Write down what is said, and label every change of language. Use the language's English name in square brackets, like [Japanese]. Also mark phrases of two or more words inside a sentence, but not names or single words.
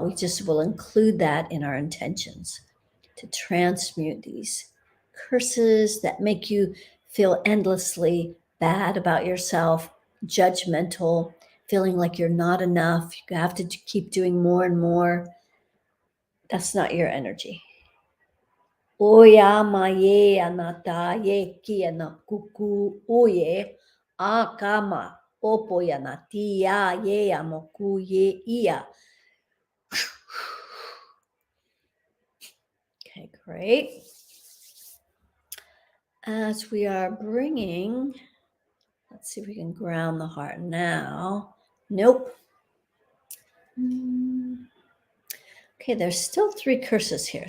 [English] We just will include that in our intentions to transmute these curses that make you feel endlessly bad about yourself, judgmental, feeling like you're not enough. You have to keep doing more and more. That's not your energy. Oya maye anata ye ki na kuku oye akama opo ya nati ya ye amoku ye iya. Okay, great. As we are bringing, let's see if we can ground the heart now. Nope. Okay, there's still 3 curses here.